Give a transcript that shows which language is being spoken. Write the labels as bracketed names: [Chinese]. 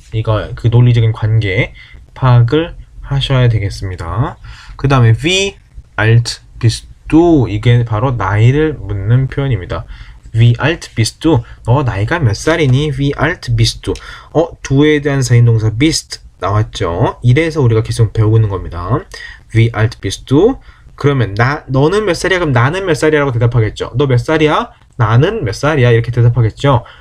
[Korean] 이거 그 논리적인 관계 파악을 하셔야 되겠습니다. [German] 그 다음에 wie alt bist du? 이게 바로 나이를 묻는 표현입니다. Wie alt bist du? [Korean] 너 나이가 몇 살이니? [German] Wie alt bist du? [Korean] du에 대한 사인동사 bist 나왔죠? 이래서 우리가 계속 배우고 있는 겁니다. [German] Wie alt bist du? [Korean] 그러면 너는 몇 살이야? 그럼 나는 몇 살이야? 라고 대답하겠죠. 너 몇 살이야? 나는 몇 살이야? 이렇게 대답하겠죠.